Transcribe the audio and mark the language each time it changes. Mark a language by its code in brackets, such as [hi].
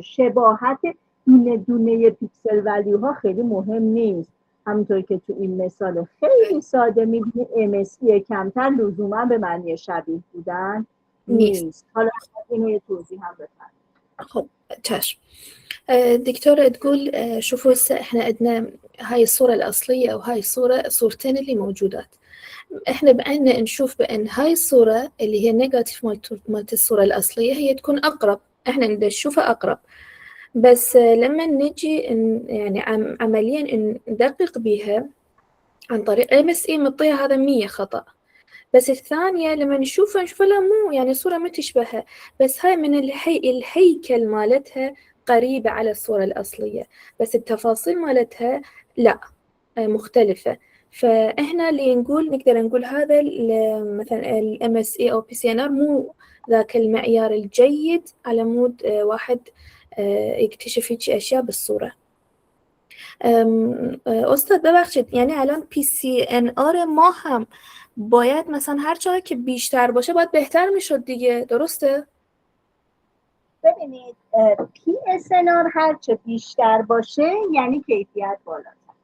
[fa] شباهت دونه دونه پیکسل ولیو ها خیلی مهم نیست. همونطور که تو این مثال خیلی ساده می‌بینید MSE کمتر لزوما به معنی شبیه بودن نیست. حالا اینو یه توضیح هم بفرمایید. خب تمام. [ar] دكتورة تقول شوفوا هسه احنا عندنا هاي الصورة الأصلية وهاي صورتين اللي موجودات. احنا بأن نشوف بأن هاي الصورة اللي هي النيجاتيف مالت الصورة الأصلية هي تكون أقرب، احنا نشوفها أقرب. بس لما نجي يعني عمليا ندقق بيها عن طريق MSE مطيها هذا 100 خطأ، بس الثانية لما نشوفها لا مو يعني صورة ما تشبهها، بس هاي من الهيكل مالتها قريبة على الصورة الأصلية، بس التفاصيل مالتها لا مختلفة. فإحنا اللي نقدر نقول هذا مثلا ال MSE أو PCNR مو ذاك المعيار الجيد على مود واحد يكتشف هيك أشياء بالصورة. [fa] استاد ببخشید، یعنی الان PCNR ما هم باید مثلا هر چقدر که بیشتر باشه باید بهتر میشد دیگه، درسته؟ ببینید PSNR هر چه بیشتر باشه یعنی کیفیت بالاتر.